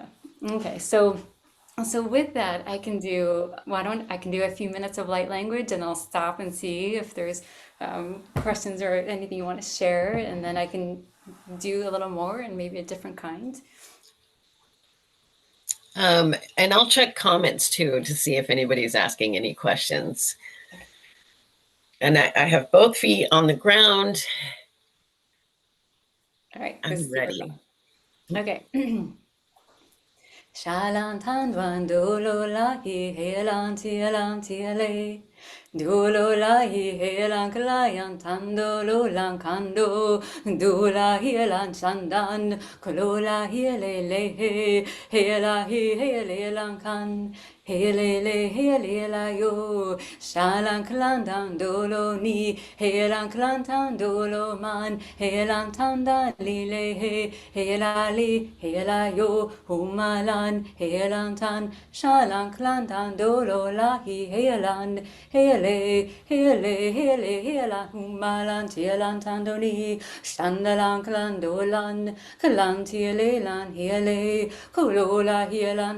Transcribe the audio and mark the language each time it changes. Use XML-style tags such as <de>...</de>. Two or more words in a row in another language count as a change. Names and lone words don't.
<en>Okay, so with that, I can do, why don't I can do a few minutes of light language and I'll stop and see if there's questions or anything you want to share, and then I can do a little more and maybe a different kind. And I'll check comments too to see if anybody's asking any questions. Okay. And I have both feet on the ground. All right, let's I'm see what's ready. up. Okay. Shalan tan duan du lo la hi he lan tia le. Du lo la hi he lan klayan tan do lo lan kan do. Du la hi lan chan dan. Klo la hi le he la hi he le lan kan. He le la yo. Shalan klan dan do lo ni. He lan klan tan do lo man. He lan tan da li le he la yo. Humalan, helan tan, shalan klantan, dolo la hi helan, helan, humalan, tielan tandoni, shandalan klandolan, kalantielan, hele, kolola hielan,</en>